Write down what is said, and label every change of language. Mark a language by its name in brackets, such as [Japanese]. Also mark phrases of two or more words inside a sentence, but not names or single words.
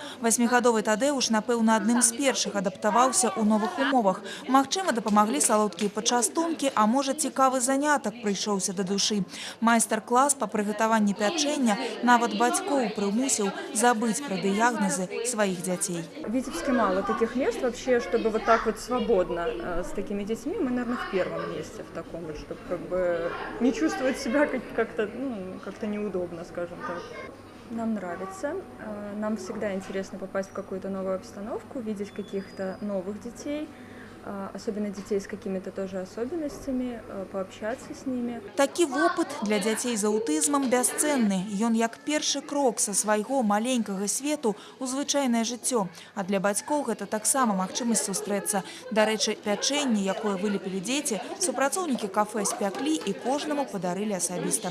[Belarusian] 8гадовы Тадэуш, напэўна, адным з першых адаптаваўся ў новых умовах. Магчыма, дапамаглі салодкія пачастункі, а можа, цікавы занятак прыйшоўся да душы. Майстар-клас па прыгатаванні пячэння нават бацькоў прымусіў забыць пра дыягназы сваіх дзяцей. [Russian] В Витебске мало таких мест вообще, чтобы вот так вот свободно с такими детьми. Мы, наверное, в первом месте в таком, чтобы не чувствовать себя как-то неудобно, скажем так. Нам нравится. Нам всегда интересно попасть в какую-то новую обстановку, видеть каких-то новых детей, особенно детей с какими-то тоже особенностями, пообщаться с ними. [Belarusian] Такі вопыт для дзяцей з аўтызмам бясцэнны. Ён як першы крок са свайго маленькага свету ў звычайнае жыццё. А для бацькоў гэта таксама магчымасць сустрэцца. Дарэчы, пячэнне, якое вылепілі дзеці, супрацоўнікі кафэ спяклі і кожнаму падарылі асабіста.